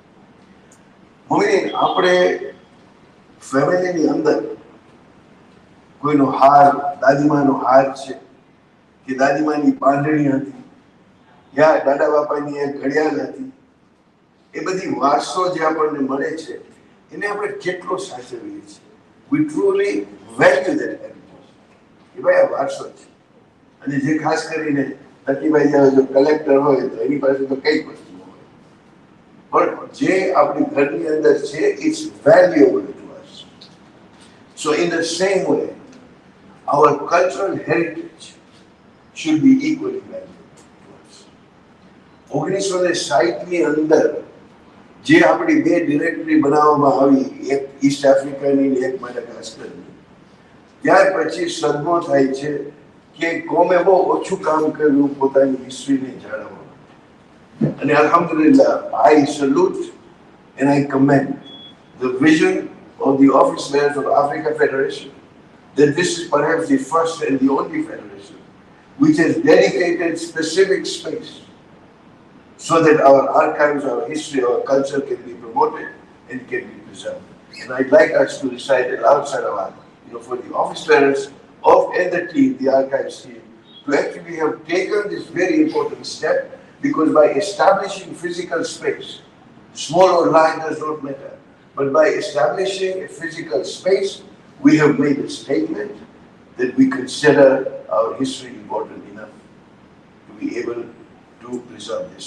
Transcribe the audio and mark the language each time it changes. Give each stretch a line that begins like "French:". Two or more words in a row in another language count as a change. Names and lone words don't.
Gujarati: આપણે ફેમિલીની અંદર કોઈનો હાર, દાદીમાનો હાર છે કે દાદીમાની બાંધણી હતી, યા દાદા બાપાની એક ઘડિયાળ હતી, એ બધી વારસો જે આપણને મળે છે એને આપણે કેટલો સાચવીએ છીએ.
English: We truly value that heritage.
Gujarati: એ ભાઈ આ વારસો છે. અને જે ખાસ કરીને તકીભાઈ જો કલેક્ટર હોય તો એની પાસે તો કઈ વસ્તુ હોય, પણ જે આપણી ઘરની અંદર છે
English: it's valuable to us. so in the same way our cultural heritage should be equally valuable to us.
Gujarati: 1960ની અંદર જે આપણી 2 ડિરેક્ટરી બનાવવામાં આવી, એક ઈસ્ટ આફ્રિકાની અને એક માડાગાસ્કરની, ત્યાર પછી સદમો થાય છે કે કોમે બહુ ઓછું કામ કર્યું પોતાની હિસ્ટ્રીને જાળવવા માટે.
English: અને અલ્હમ્દુલિલ્લાહ, I salute and I commend the vision of the office bearers of Africa Federation that this is perhaps the first and the only federation which has dedicated specific space so that our archives, our history, our culture can be promoted and can be preserved. And I'd like us to recite it outside of our, for the office bearers of and the team, the archives team, to actually have taken this very important step because by establishing physical space, small or large does not matter, but by establishing a physical space, we have made a statement that we consider our history important enough to be able to preserve this.